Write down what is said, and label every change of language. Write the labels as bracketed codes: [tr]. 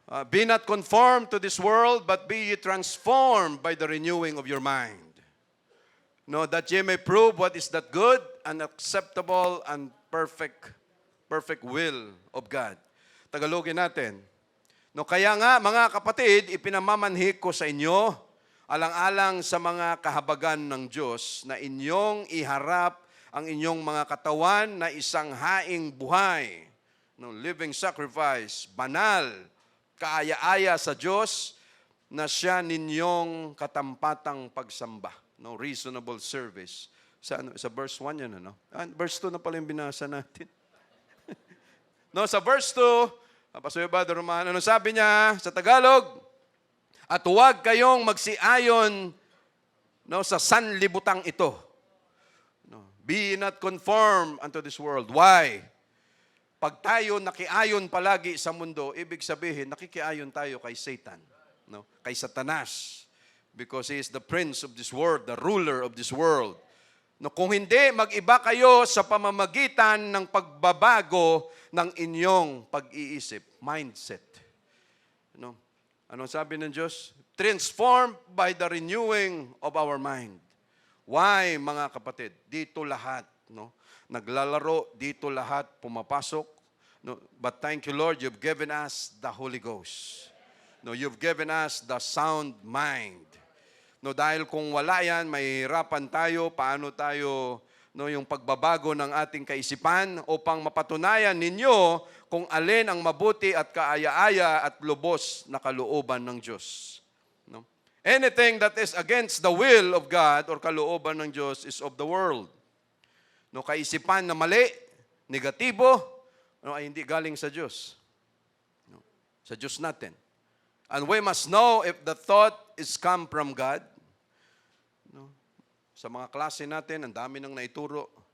[en] Be not conformed to this world, but be ye transformed by the renewing of your mind. No, that ye may prove what is that good and acceptable and perfect will of God. [tl] Tagalogin natin. No, kaya nga, mga kapatid, ipinamamanhi ko sa inyo, alang-alang sa mga kahabagan ng Diyos, na inyong iharap ang inyong mga katawan na isang haing buhay, no, [en] living sacrifice, [tl] banal, kaaya-aya sa Diyos, na siya ninyong katampatang pagsamba. No, [en] reasonable service. [tl] Sa verse 1 yan, ano? Verse 2 na pala yung binasa natin. No, sa verse 2, Pastor Brother Roman, ano sabi niya sa Tagalog? At huwag kayong magsiayon, no, sa sanlibutang ito. No, [en] be not conformed unto this world. Why? [tl] Pag tayo nakiayon palagi sa mundo, ibig sabihin, nakikiayon tayo kay Satan, no, kay Satanas. [en] Because he is the prince of this world, the ruler of this world. [tl] No, kung hindi, mag-iba kayo sa pamamagitan ng pagbabago ng inyong pag-iisip, mindset. No? Ano sabi ng Diyos? [en] Transformed by the renewing of our mind. [tl] Why, mga kapatid? Dito lahat, no? Naglalaro, dito lahat pumapasok. No? [en] But thank you, Lord, you've given us the Holy Ghost. No, you've given us the sound mind. [tl] No, dahil kung wala yan, mahihirapan tayo, paano tayo, no, yung pagbabago ng ating kaisipan upang mapatunayan ninyo kung alin ang mabuti at kaaya-aya at lubos na kalooban ng Diyos. No? [en] Anything that is against the will of God or [tl] kalooban ng Diyos [en] is of the world. [tl] No, kaisipan na mali, negatibo, no, ay hindi galing sa Diyos. [en] No, [tl] sa Diyos natin. [en] And we must know if the thought is come from God. No? [tl] Sa mga klase natin, ang dami nang naituro.